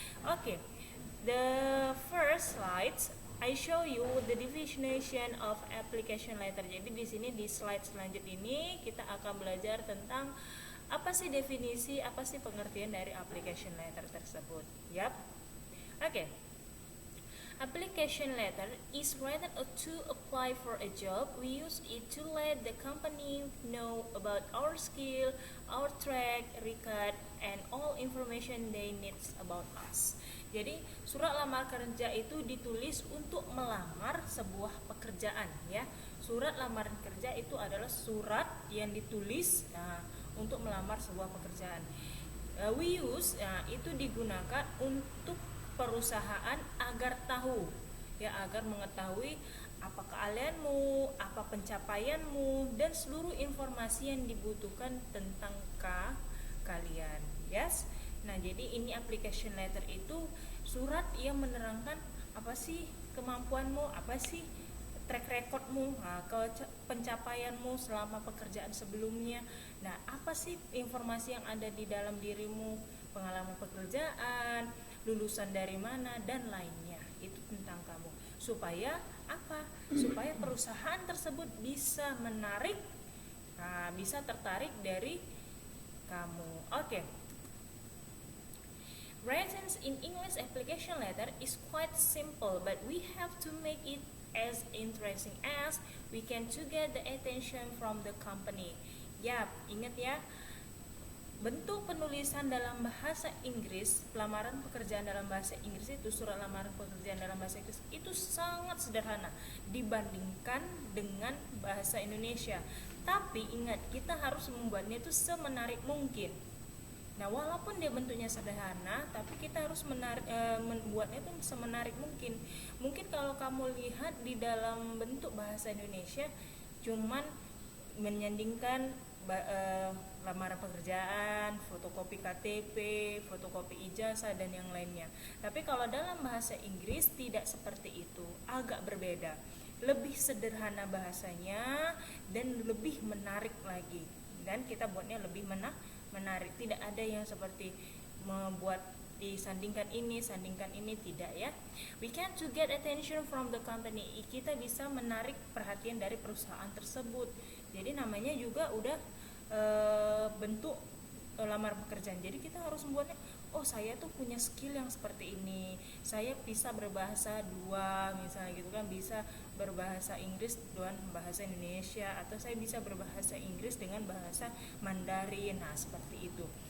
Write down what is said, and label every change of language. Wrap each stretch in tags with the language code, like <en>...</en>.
<en>Oke, the first slides I show you the definition of application letter.</en> <id>Jadi di sini di slide selanjutnya ini kita akan belajar tentang apa sih definisi, apa sih pengertian dari application letter tersebut. Yap. Oke.</id> <en>Application letter is written to apply for a job. We use it to let the company know about our skill, our track record, and all information they need about us.</en> <id>Jadi surat lamar kerja itu ditulis untuk melamar sebuah pekerjaan ya. Surat lamaran kerja itu adalah surat yang ditulis untuk melamar sebuah pekerjaan.</id> <en>We use</en> <id>itu digunakan untuk perusahaan agar tahu ya, agar mengetahui apa keahlianmu, apa pencapaianmu, dan seluruh informasi yang dibutuhkan tentang kalian. Yes. Nah, jadi ini application letter itu surat yang menerangkan apa sih kemampuanmu, apa sih track recordmu, pencapaianmu selama pekerjaan sebelumnya. Nah, apa sih informasi yang ada di dalam dirimu, pengalaman pekerjaan, lulusan dari mana, dan lainnya. Itu tentang kamu. Supaya apa? Supaya perusahaan tersebut bisa menarik, bisa tertarik dari kamu. Oke.</id> <en>Writing in English application letter is quite simple, but we have to make it as interesting as we can to get the attention from the company.</en> <id>Yap, ingat ya, bentuk penulisan dalam bahasa Inggris, pelamaran pekerjaan dalam bahasa Inggris itu, surat lamaran pekerjaan dalam bahasa Inggris itu sangat sederhana dibandingkan dengan bahasa Indonesia. Tapi ingat, kita harus membuatnya itu semenarik mungkin. Nah, walaupun dia bentuknya sederhana, tapi kita harus membuatnya itu semenarik mungkin. Mungkin kalau kamu lihat di dalam bentuk bahasa Indonesia, cuman menyandingkan lamaran pekerjaan, fotokopi KTP, fotokopi ijazah, dan yang lainnya. Tapi kalau dalam bahasa Inggris tidak seperti itu, agak berbeda. Lebih sederhana bahasanya dan lebih menarik lagi. Dan kita buatnya lebih menarik. Tidak ada yang seperti membuat disandingkan ini, tidak ya.</id> <en>We can to get attention from the company.</en> <id>Kita bisa menarik perhatian dari perusahaan tersebut. Jadi namanya juga udah bentuk lamar pekerjaan. Jadi kita harus membuatnya, oh saya tuh punya skill yang seperti ini. Saya bisa berbahasa dua, misalnya gitu kan, bisa berbahasa Inggris dan bahasa Indonesia, atau saya bisa berbahasa Inggris dengan bahasa Mandarin. Nah, seperti itu.</id>